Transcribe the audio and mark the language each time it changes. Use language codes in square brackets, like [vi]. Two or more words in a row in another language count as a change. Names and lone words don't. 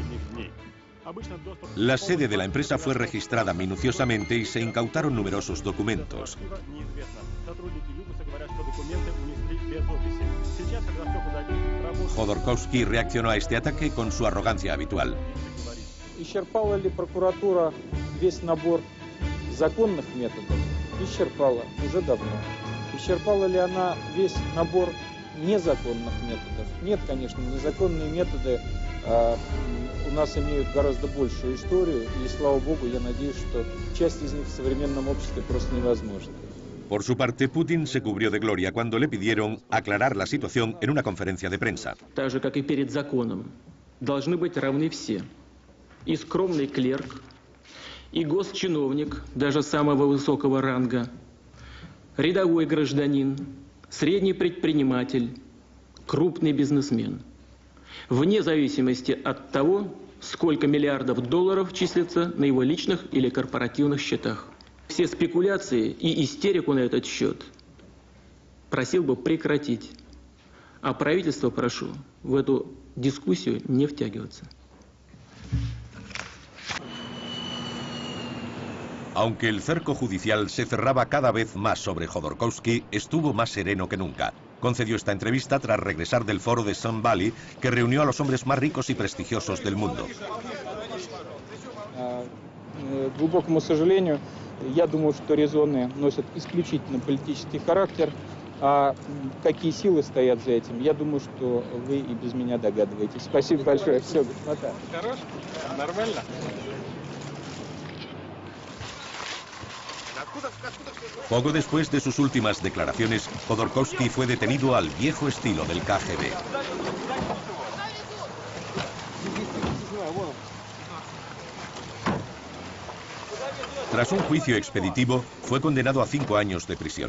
[es] La sede de la empresa fue registrada minuciosamente y se incautaron numerosos documentos. Jodorkovsky reaccionó a este ataque con su arrogancia habitual. [ru] Исчерпала ли прокуратура весь набор законных методов? Исчерпала уже давно. Исчерпала ли она весь набор незаконных методов? Нет, конечно, незаконные методы у нас имеют гораздо большую историю, и, слава богу, я надеюсь, что часть из них в современном обществе просто невозможна. [es] Por su parte, Putin se cubrió de gloria cuando le pidieron aclarar la situación en una conferencia de prensa. [ru] Так же, как и перед законом, должны быть равны все. И скромный клерк, и госчиновник, даже самого высокого ранга, рядовой гражданин, средний предприниматель, крупный бизнесмен. Вне зависимости от того, сколько миллиардов долларов числится на его личных или корпоративных счетах. Все спекуляции и истерику на этот счет просил бы прекратить. А правительство прошу в эту дискуссию не втягиваться. [es] Aunque el cerco judicial se cerraba cada vez más sobre Jodorkovsky, estuvo más sereno que nunca. Concedió esta entrevista tras regresar del foro de Sun Valley, que reunió a los hombres más ricos y prestigiosos del mundo. [ru] Глубокому сожалению, я думаю, что резоны носят исключительно политический характер, а какие силы стоят за этим, я думаю, что вы и без меня догадываетесь. Спасибо большое. Все, господа. Хорош? Нормально? [es] Poco después de sus últimas declaraciones, Jodorkovsky fue detenido al viejo estilo del KGB. Tras un juicio expeditivo, fue condenado a 5 años de prisión.